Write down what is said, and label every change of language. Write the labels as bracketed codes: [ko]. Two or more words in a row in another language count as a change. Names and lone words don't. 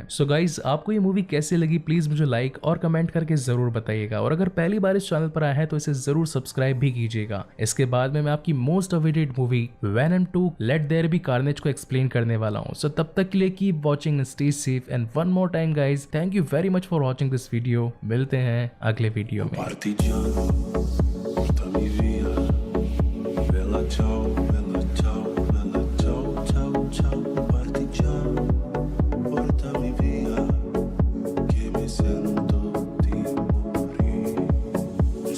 [en] so guys, [hi] आपको ये मूवी कैसी लगी प्लीज मुझे लाइक और कमेंट करके जरूर बताइएगा, और अगर पहली बार इस चैनल पर आया है तो इसे जरूर सब्सक्राइब भी कीजिएगा। इसके बाद में मैं आपकी [en] most awaited movie [hi] वेनम 2 लेट देयर बी कार्नेज को एक्सप्लेन करने वाला हूँ। [en] सो [hi] तब तक के लिए [en] keep watching, stay safe, and one more time guys, thank you very much for watching this video. [hi] मिलते हैं अगले वीडियो में। [it] Partigiano, porta-mi via. Bella ciao, bella ciao, bella ciao, ciao, ciao. Partigiano, portami via, che mi sento di morire.